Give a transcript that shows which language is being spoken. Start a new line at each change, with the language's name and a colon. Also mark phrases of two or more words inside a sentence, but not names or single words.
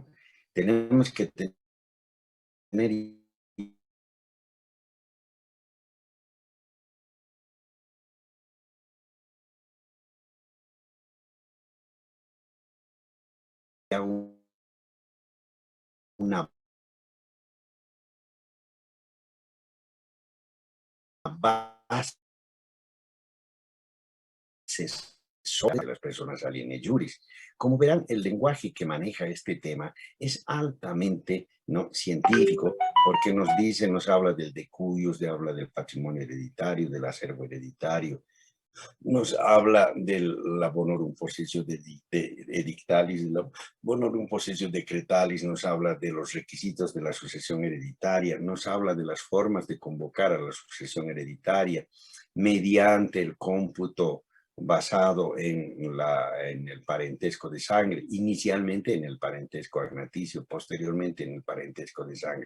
Spanish: Tenemos que tener una base sobre las personas
Latin: aliene juris.
Spanish: Como verán, el lenguaje que maneja este tema es altamente no científico, porque nos habla del decuius, habla del patrimonio hereditario, del acervo hereditario, nos habla de la
Latin: Bonorum Possessio Edictalis,
Spanish: la
Latin: Bonorum Possessio Decretalis,
Spanish: nos habla de los requisitos de la sucesión hereditaria, nos habla de las formas de convocar a la sucesión hereditaria mediante el cómputo basado en el parentesco de sangre, inicialmente en el parentesco agnaticio, posteriormente en el parentesco de sangre.